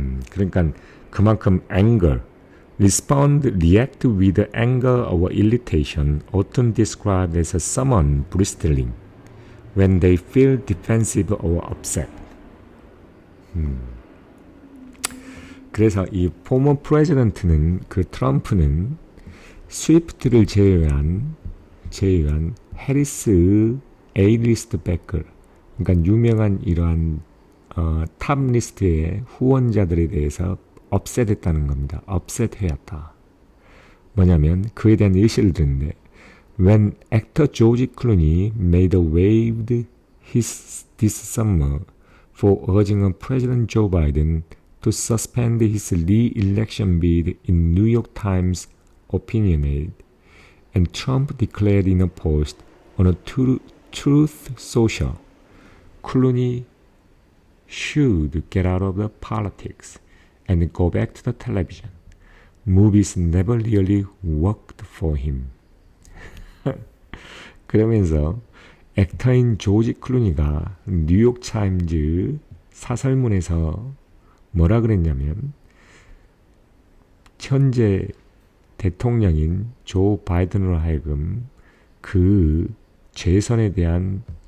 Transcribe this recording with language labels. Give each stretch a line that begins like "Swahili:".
Korean: 그러니까 그만큼
English: anger, react with anger or irritation, often described as someone bristling when they feel defensive or upset.
Korean: 그래서 이
English: former president
Korean: 는 그 트럼프는 스위프트를 제외한 해리스 A-리스트 백걸, 그러니까 유명한 이러한 탑 리스트의 후원자들에 대해서 업셋했다는 겁니다. 업셋해왔다. 뭐냐면 그에 대한 예시를 듣는데
English: When actor George Clooney made a wave this summer for urging President Joe Biden to suspend his re-election bid in New York Times opinionated, and Trump declared in a post on a Truth Social, Clooney should get out of the politics and go back to the television. Movies never really worked for him.
Korean: 그러면서 액터인 조지 클루니가 뉴욕 타임즈 사설문에서 뭐라 그랬냐면 현재 대통령인 조 바이든으로 하여금 그 재선에 대한